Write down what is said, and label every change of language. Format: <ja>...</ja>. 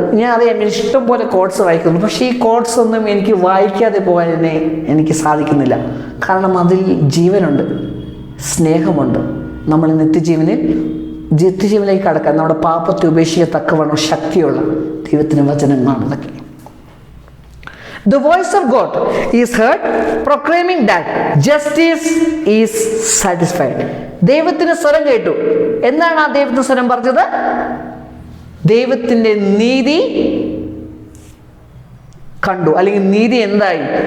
<ml>ഞാൻ അറിയാം ഇഷ്ടം പോലെ കോട്ട്സ് വായിക്കുന്നു, പക്ഷേ ഈ കോട്ട്സ് ഒന്നും എനിക്ക് വായിക്കാതെ പോകാൻ എനിക്ക് സാധിക്കുന്നില്ല. കാരണം അതിൽ ജീവനുണ്ട്, സ്നേഹമുണ്ട്. നമ്മൾ നിത്യജീവനിലേക്ക് കടക്കാൻ, നമ്മുടെ പാപത്തെ ഉപേക്ഷിക്കത്തക്കവണ്ണം ശക്തിയുള്ള ദൈവത്തിൻ്റെ വചനങ്ങളാണ് ഇതൊക്കെ.</ml> <en>The voice of God is heard proclaiming that justice is satisfied.</en> <ml>ദൈവത്തിന് സ്വരം കേട്ടു. എന്താണ് ആ ദൈവത്തിന്റെ സ്വരം പറഞ്ഞത്? ദൈവത്തിൻ്റെ നീതി കണ്ടു, അല്ലെങ്കിൽ നീതി എന്തായി?</ml>